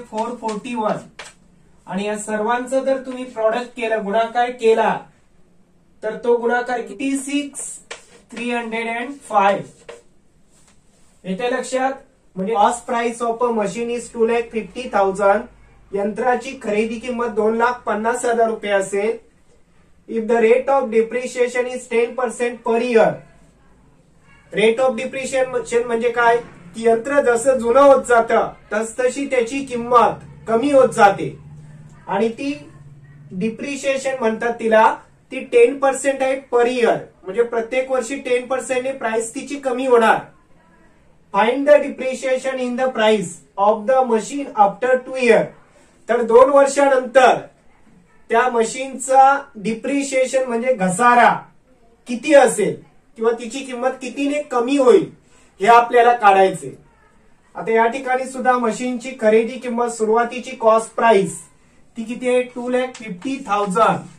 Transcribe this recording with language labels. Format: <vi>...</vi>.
<mr>441. आणि या सर्वांचं जर तुम्ही प्रॉडक्ट केलं, गुणाकार केला, तर तो गुणाकार किती 6,305 येते लक्षात. म्हणजे</mr> <en>Cost price of a machine is 2,50,000.</en> <mr>यंत्राची खरेदी किंमत 2,50,000 रुपये असेल.</mr> <en>If the rate of depreciation is 10% per year.</en> <mr>Rate of depreciation म्हणजे काय की यंत्र जसं जुनं होत जातं तसतशी त्याची किंमत कमी होत जाते आणि ती डिप्रिशिएशन म्हणतात तिला. ती 10% आहे</mr> <en>per year,</en> <mr>म्हणजे प्रत्येक वर्षी 10% ने प्राइस तिची कमी होणार.</mr> <en>Find the depreciation in the price of the machine after 2 year.</en> <mr>तर 2 वर्षानंतर त्या मशीनचा डिप्रिशिएशन म्हणजे घसारा किती असेल किंवा तिची किंमत कितीने कमी होईल हे आपल्याला काढायचे. आता या ठिकाणी सुद्धा मशीनची खरेदी किंमत सुरुवातीची कॉस्ट प्राइस ती किती आहे 2,50,000.</mr>